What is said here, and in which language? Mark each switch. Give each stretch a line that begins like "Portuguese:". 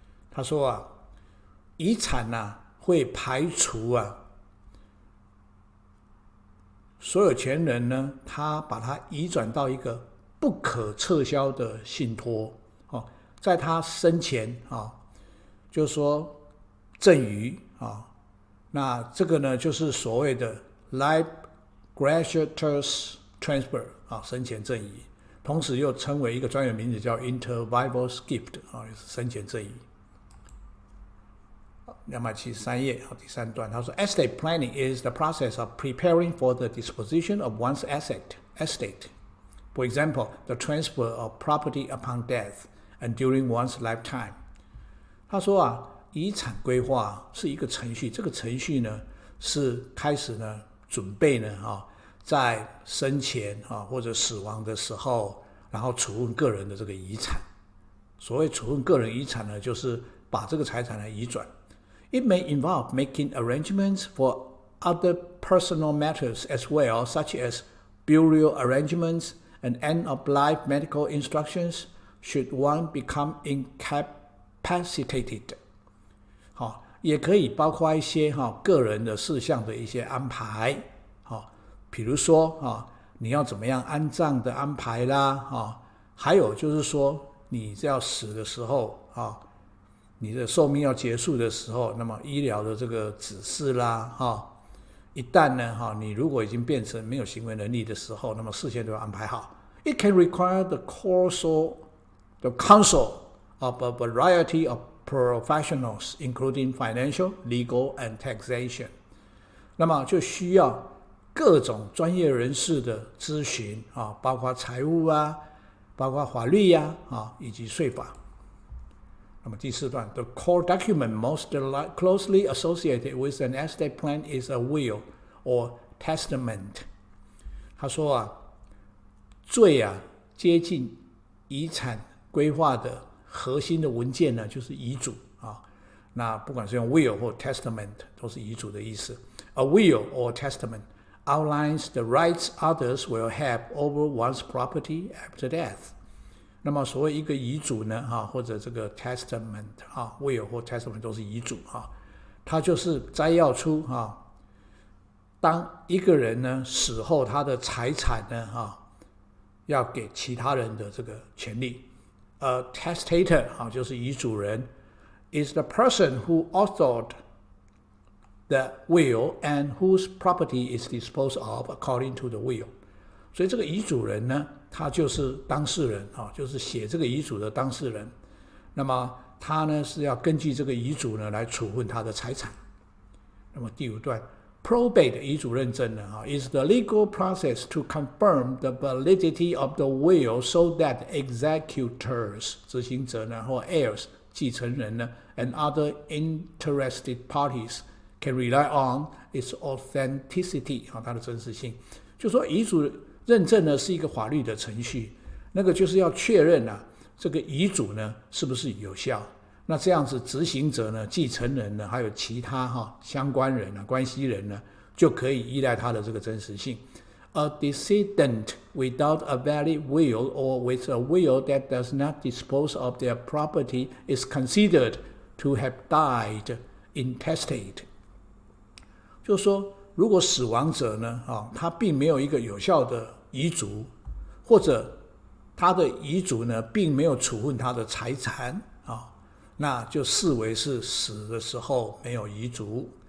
Chinese: 他说遗产会排除所有权人呢，他把它移转到一个不可撤销的信托在他生前就是说赠与那这个呢就是所谓的 life gratuitous transfer 生前赠与，同时又称为一个专有名词叫 intervival gift 也是生前赠与。 273页第3段，他说
English: estate planning is the process of preparing for the disposition of one's estate. For example, the transfer of property upon death and during one's lifetime.
Chinese: 他说遗产规划是一个程序，这个程序呢是开始呢准备呢在生前或者死亡的时候，然后处分个人的这个遗产。所谓处分个人遗产呢，就是把这个财产来移转。
English: It may involve making arrangements for other personal matters as well, such as burial arrangements and end-of-life medical instructions should one become incapacitated.
Chinese: 也可以包括一些个人的事项的一些安排，比如说你要怎么样安葬的安排啦，还有就是说你要死的时候你的寿命要结束的时候，那么医疗的这个指示啦，一旦呢你如果已经变成没有行为能力的时候，那么事先都要安排好。
English: It can require the counsel of a variety of professionals, including financial, legal, and taxation.
Chinese: 那么就需要各种专业人士的咨询包括财务包括法律以及税法。那么第4段
English: ，the core document most closely associated with an estate plan is a will or testament.
Chinese: 他说最接近遗产规划的核心的文件呢，就是遗嘱那不管是用 will 或 testament 都是遗嘱的意思。
English: A will or testament outlines the rights others will have over one's property after death.
Chinese: 那么所谓一个遗嘱呢或者这个 testament will 或 testament 都是遗嘱它就是摘要出当一个人呢死后，他的财产呢要给其他人的这个权利。
English: A testator
Chinese: 就是遗嘱人
English: is the person who authored the will and whose property is disposed of according to the will.
Chinese: 所以这个遗嘱人呢，他就是当事人就是写这个遗嘱的当事人。那么他呢是要根据这个遗嘱呢来处分他的财产。那么第5段
English: probate
Chinese: 遗嘱认证呢
English: is the legal process to confirm the validity of the will so that executors
Chinese: 执行者呢或
English: heirs
Chinese: 继承人呢
English: and other interested parties can rely on its authenticity
Chinese: 它的真实性。就说遗嘱认证呢是一个法律的程序，那个就是要确认这个遗嘱呢是不是有效。那这样子执行者呢、继承人呢，还有其他相关人关系人呢，就可以依赖他的这个真实性。
English: A decedent without a valid will or with a will that does not dispose of their property is considered to have died intestate.
Chinese: 就是说，如果死亡者呢，他并没有一个有效的遗嘱，或者他的遗嘱呢，并没有处分他的财产那就视为是死的时候没有遗嘱。